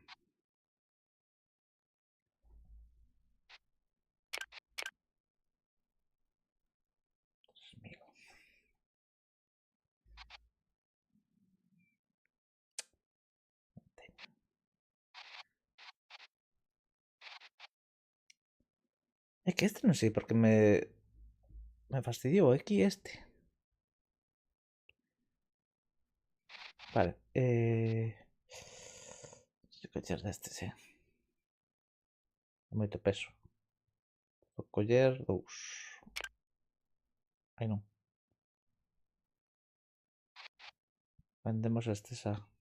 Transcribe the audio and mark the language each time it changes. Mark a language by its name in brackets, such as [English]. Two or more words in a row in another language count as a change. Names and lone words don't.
[Spanish] Dios mío. Es que este no sé por qué me fastidió aquí este. Vale. [Galician] Coller de este, sí. Moito peso. Vou coller 2. Ai non. Vendemos este xa.